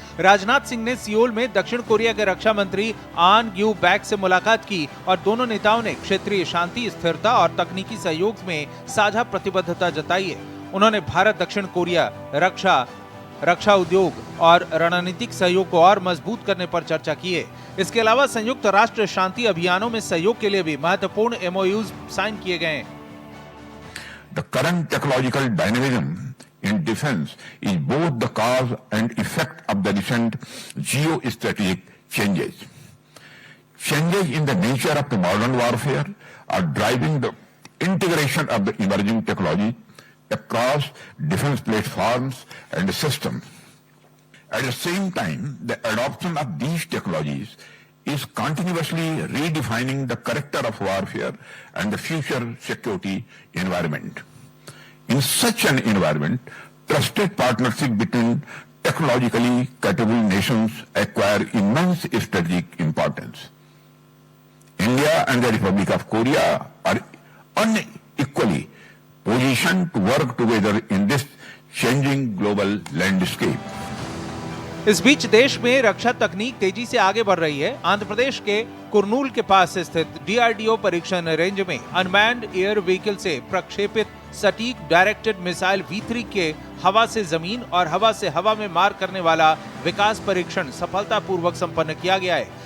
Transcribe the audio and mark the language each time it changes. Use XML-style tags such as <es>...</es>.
<hi>राजनाथ सिंह ने सियोल में दक्षिण कोरिया के रक्षा मंत्री आन ग्यू बैक से मुलाकात की और दोनों नेताओं ने क्षेत्रीय शांति, स्थिरता और तकनीकी सहयोग में साझा प्रतिबद्धता जताई है। उन्होंने भारत दक्षिण कोरिया रक्षा उद्योग और रणनीतिक सहयोग को और मजबूत करने पर चर्चा की है। इसके अलावा संयुक्त राष्ट्र शांति अभियानों में सहयोग के लिए भी महत्वपूर्ण MOUs साइन किए गए हैं।</hi> <en>The current technological dynamism in defense is both the cause and effect of the recent geostrategic changes. Changes in the nature of the modern warfare are driving the integration of the emerging technology across defense platforms and systems. At the same time, the adoption of these technologies is continuously redefining the character of warfare and the future security environment. In such an environment, trusted partnership between technologically capable nations acquire immense strategic importance. India and the Republic of Korea are unequally positioned to work together in this changing global landscape.</en> <hi>इस बीच देश में रक्षा तकनीक तेजी से आगे बढ़ रही है। आंध्र प्रदेश के कुर्नूल के पास स्थित DRDO परीक्षण रेंज में अनमैन्ड एयर व्हीकल से प्रक्षेपित सटीक डायरेक्टेड मिसाइल V3 के हवा से जमीन और हवा से हवा में मार करने वाला विकास परीक्षण सफलतापूर्वक संपन्न किया गया है।</hi>